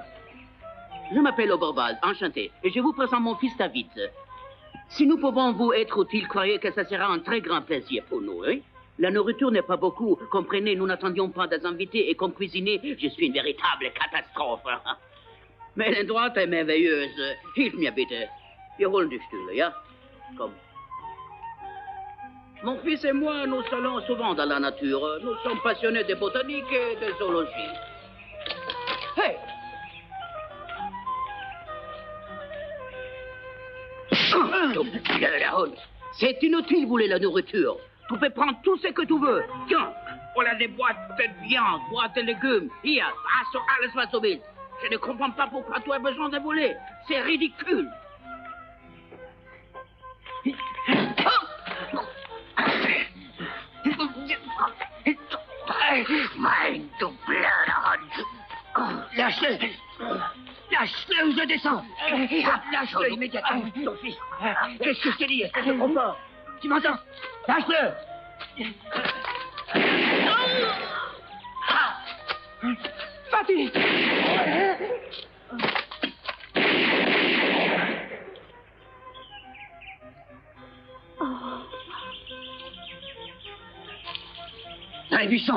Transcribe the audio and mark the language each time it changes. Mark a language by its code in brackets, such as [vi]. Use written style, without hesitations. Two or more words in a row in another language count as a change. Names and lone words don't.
[fr] Je m'appelle Oberbald, enchanté, et je vous présente mon fils David. Si nous pouvons vous être utiles, croyez que ça sera un très grand plaisir pour nous, hein? La nourriture n'est pas beaucoup, comprenez, nous n'attendions pas des invités, et comme cuisinier, je suis une véritable catastrophe. Mais l'endroit est merveilleuse. [de] Hilf mir bitte. Wir holen die Stühle, ja? Komm. [fr] Mon fils et moi, nous allons souvent dans la nature. Nous sommes passionnés de botanique et de zoologie. Hey! C'est inutile, vous voulez la nourriture. Tu peux prendre tout ce que tu veux. Tiens, voilà des boîtes de viande, boîtes de légumes. [de] Hier, also alles was du willst. [fr] Je ne comprends pas pourquoi tu as besoin de voler. C'est ridicule. [de] Mein du blöder Hund! [fr] Lâche-le! Lâche-le ou je descends! Lâche-le immédiatement, ton fils! Qu'est-ce que je t'ai dit? Est-ce que c'est trop fort? Tu m'entends? Lâche-le! Fatih! Dans les buissons!